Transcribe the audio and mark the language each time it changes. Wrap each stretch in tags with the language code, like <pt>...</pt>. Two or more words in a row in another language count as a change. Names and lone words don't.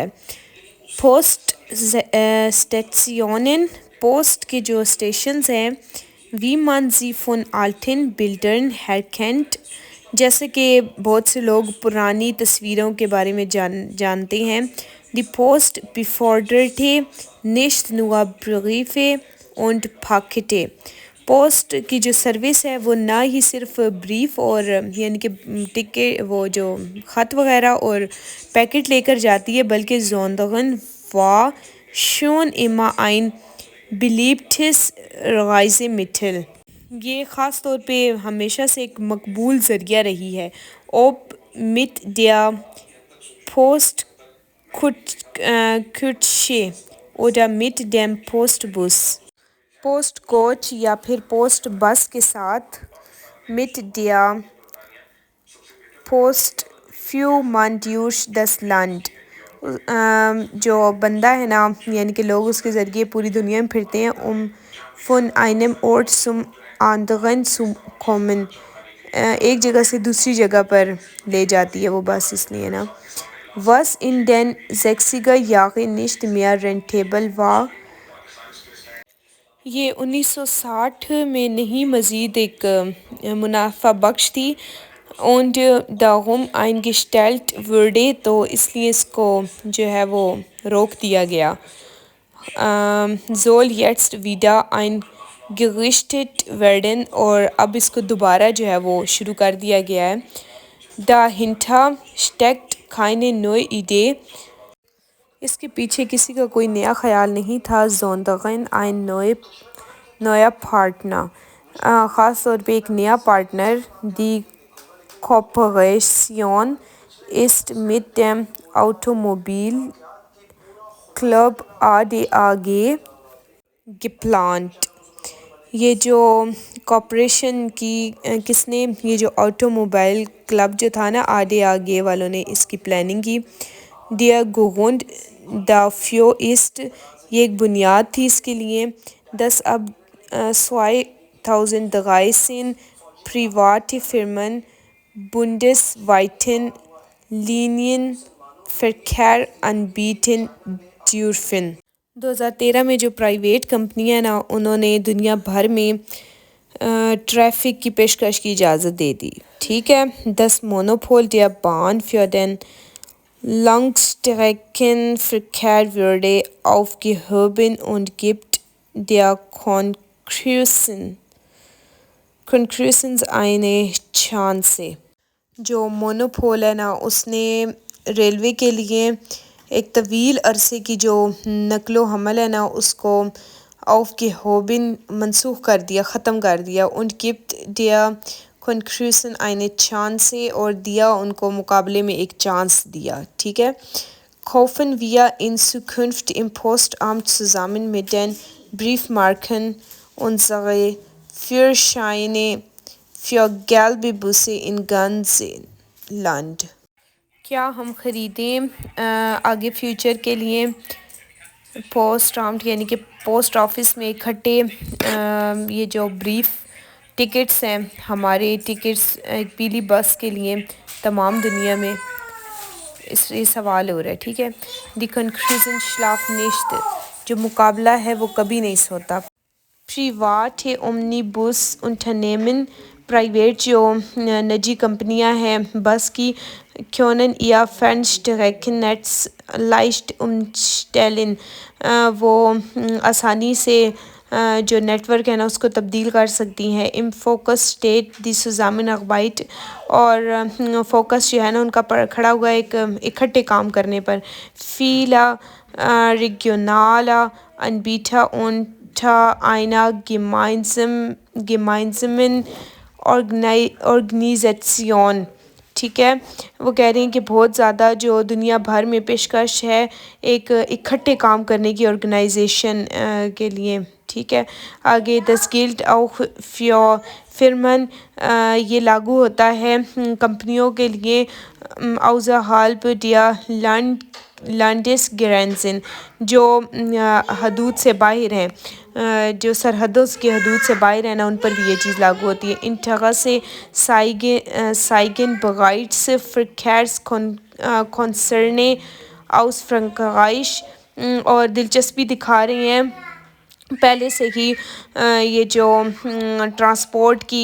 <ur>پوسٹ اسٹیشنن، پوسٹ کے جو اسٹیشنز ہیں،</ur> <de>wie man sie von alten Bildern her kennt,</de> <ur>جیسے کہ بہت سے لوگ پرانی تصویروں کے بارے میں جانتے ہیں۔</ur> <de>Die Post befördert nicht nur Briefe und Pakete،</de> <ur>پوسٹ کی جو سروس ہے وہ نہ ہی صرف بریف اور یعنی کہ ٹکٹ، وہ جو خط وغیرہ اور پیکٹ لے کر جاتی ہے، بلکہ</ur> <de>sondern war schon immer ein beliebtes Reisemittel،</de> <ur>یہ خاص طور پہ ہمیشہ سے ایک مقبول ذریعہ رہی ہے۔</ur> <de>ob mit der Postkutsche oder mit dem Postbus،</de> <ur>پوسٹ کوچ یا پھر پوسٹ بس کے ساتھ،</ur> <de>mit der Post für man durch das Land،</de> <ur>جو بندہ ہے نا، یعنی کہ لوگ اس کے ذریعے پوری دنیا میں پھرتے ہیں،</ur> <de>von einem Ort zum anderen zu kommen،</de> <ur>ایک جگہ سے دوسری جگہ پر لے جاتی ہے وہ بس، اس لیے نا۔</ur> <de>was in den 60er Jahren nicht mehr rentabel war،</de> <ur>یہ 1960 میں نہیں مزید ایک منافع بخش تھی،</ur> <de>und darum eingestellt wurde،</de> <ur>تو اس لیے اس کو جو ہے وہ روک دیا گیا۔</ur> <de>soll jetzt wieder eingerichtet werden،</de> <ur>اور اب اس کو دوبارہ جو ہے وہ شروع کر دیا گیا ہے۔</ur> <de>dahinter steckt keine neue Idee،</de> <ur>اس کے پیچھے کسی کا کوئی نیا خیال نہیں تھا،</ur> <de>sondern ein neuer Partner،</de> <ur>خاص طور پہ ایک نیا پارٹنر۔</ur> <de>die Kooperation ist mit dem Automobilclub ADAG geplant،</de> <ur>یہ جو کوپریشن کی کس نے، یہ جو آٹو موبائل کلب جو تھا نا، ADAG والوں نے اس کی پلاننگ کی۔</ur> <de>der Grund dafür ist،</de> <ur>یہ ایک بنیاد تھی اس کے لیے،</ur> <de>dass ab 2013 private Firmen bundesweiten Linienverkehr anbieten dürfen،</de> <ur>2013 میں جو پرائیویٹ کمپنیاں ہیں نا، انہوں نے دنیا بھر میں ٹریفک کی پیشکش کی اجازت دے دی، ٹھیک ہے۔</ur> <de>das Monopol der Bahn für den Langstreckenverkehr wurde aufgehoben und gibt der Konkurrenz eine Chance،</de> <ur>جو مونوپول ہے نا، اس نے ریلوے کے لیے ایک طویل عرصے کی جو نقل و حمل ہے نا، اس کو aufgehoben منسوخ کر دیا، ختم کر دیا،</ur> <de>und gibt der Konkurrenz eine Chance،</de> <ur>اور دیا ان کو مقابلے میں ایک چانس دیا، ٹھیک ہے۔</ur> <de>kaufen wir in Zukunft im Postamt zusammen mit den Briefmarken unsere Führerscheine für gelbe Busse in ganzem Land،</de> <ur>کیا ہم خریدیں آگے فیوچر کے لیے پوسٹ آمٹ یعنی کہ پوسٹ آفس میں اکٹھے یہ جو بریف ٹکٹس ہیں، ہمارے ٹکٹس ایک پیلی بس کے لیے تمام دنیا میں، یہ سوال ہو رہا ہے، ٹھیک ہے۔</ur> <de>Die Konkurrenz schläft nicht،</de> <ur>جو مقابلہ ہے وہ کبھی نہیں سوتا۔</ur> <de>private Omnibus Unternehmen</de> <ur>پرائیویٹ جو نجی کمپنیاں ہیں بس کی</ur> <de>Können ihr Fernstreckennetz leicht umstellen</de> <ur>وہ آسانی سے جو نیٹ ورک ہے نا اس کو تبدیل کر سکتی ہیں</ur> <de>im Fokus steht die Zusammenarbeit</de> <ur>اور فوکس جو ہے نا ان کا کھڑا ہوا ایک اکٹھے کام کرنے پر</ur> <de>viele regionale Anbieter unter einer gemeinsamen</de> <ur>Organisation ٹھیک ہے وہ کہہ رہی ہیں کہ بہت زیادہ جو دنیا بھر میں پیشکش ہے ایک اکٹھے کام کرنے کی آرگنائزیشن کے لیے ٹھیک ہے آگے</ur> <de>das gilt auch für Firmen</de> <ur>یہ لاگو ہوتا ہے کمپنیوں کے لیے</ur> <de>außerhalb der Landesgrenzen</de> <ur>جو حدود سے باہر ہیں جو سرحدوں کی حدود سے باہر ہیں نا ان پر بھی یہ چیز لاگو ہوتی ہے</ur> <de>Interesse zeigen bereits Verkehrskonzerne aus Frankreich</de> <ur>اور دلچسپی دکھا رہے ہیں پہلے سے ہی یہ جو ٹرانسپورٹ</ur>